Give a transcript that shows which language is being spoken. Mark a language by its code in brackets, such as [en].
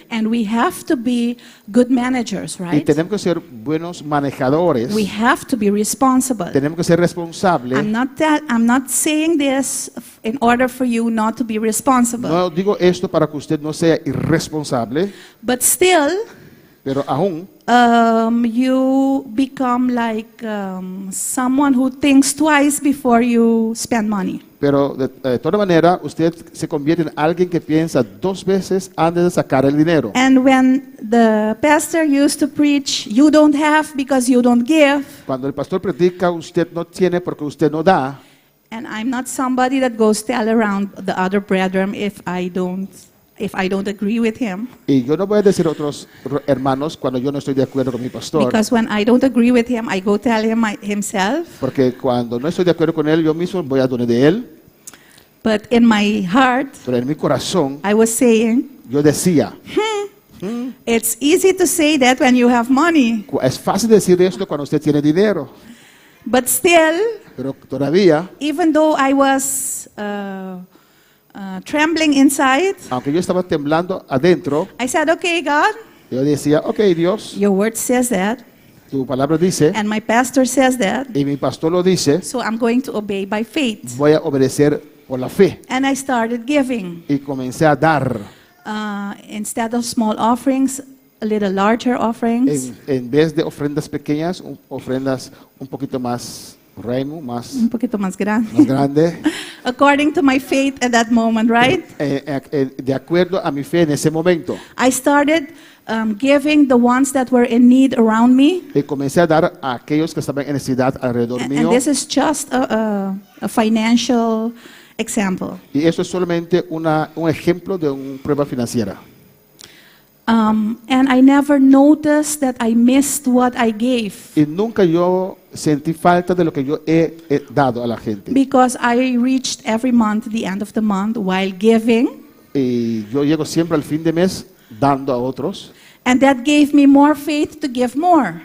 [en] And we have to be good managers, [es] Y [en] right? [es] tenemos que ser buenos manejadores. [en] We have to be responsible. [es] Tenemos que ser responsables. [en] I'm not saying this in order for you not to be responsible. [es] No digo esto para que usted no sea irresponsable, [en] But still, [es] pero aún [en] you become like someone who thinks twice before you spend money. [es] Pero de toda manera, usted se convierte en alguien que piensa 2 veces antes de sacar el dinero. [en] And when the pastor used to preach, you don't have because you don't give, [es] Cuando el pastor predica, usted no tiene porque usted no da. [en] and I'm not somebody that goes tell around the other brethren if I don't agree with him. [es] Y yo no voy a decir a otros hermanos cuando yo no estoy de acuerdo con mi pastor. [en] Because when I don't agree with him, I go tell him himself. [es] Porque cuando no estoy de acuerdo con él, yo mismo voy a donde de él. [en] But in my heart, [es] Pero en mi corazón, [en] I was saying, [es] yo decía, [en] it's easy to say that when you have money. [es] es fácil decir esto cuando usted tiene dinero. [en] But still, [es] Pero todavía, [en] even though I was trembling inside, [es] aunque yo estaba temblando adentro, [en] I said, okay, God, [es] yo decía, ok, Dios, [en] your word says that, [es] tu palabra dice, [en] and my pastor says that, [es] y mi pastor lo dice, [en] so I'm going to obey by faith. [es] voy a obedecer por la fe. [en] And I started giving. [es] Y comencé a dar. [en] Instead of small offerings, a little larger offerings. [es] En vez de ofrendas pequeñas, ofrendas un poquito más reino, más Un poquito más grande. grande. [en] According to my faith at that moment, right? [es] De acuerdo a mi fe en ese momento. [en] I started giving the ones that were in need around me. [es] Y comencé a dar a aquellos que estaban en necesidad alrededor [en] And [es] mío. [en] this is just a financial example. [es] Y eso es solamente un ejemplo de una prueba financiera. [en] And I never noticed that I missed what I gave [es] Y nunca yo sentí falta de lo que yo he dado a la gente. [en] because I reached every month, the end of the month, while giving. [es] Y yo llego siempre al fin de mes dando a otros. [en] And that gave me more faith to give more.